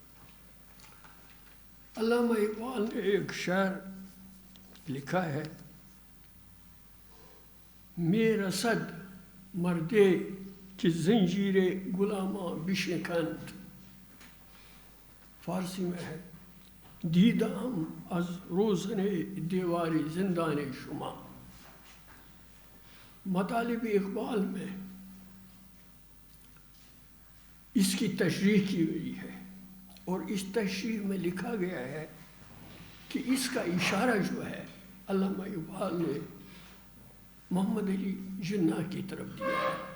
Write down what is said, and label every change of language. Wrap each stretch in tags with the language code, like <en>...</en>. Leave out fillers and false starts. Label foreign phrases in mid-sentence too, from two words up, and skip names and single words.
<ur>علامہ اقبال نے ایک شعر لکھا ہے،</ur> <fa>می رسد مردے کہ زنجیر غلاماں بشکند،</fa> <ur>فارسی میں ہے،</ur> <fa>دیدم از روزن دیواری زندان شما۔</fa> <ur>مطالب اقبال میں اس کی تشریح کی گئی ہے اور اس تشریح میں لکھا گیا ہے کہ اس کا اشارہ جو ہے علامہ اقبال نے محمد علی جناح کی طرف دیا ہے۔</ur>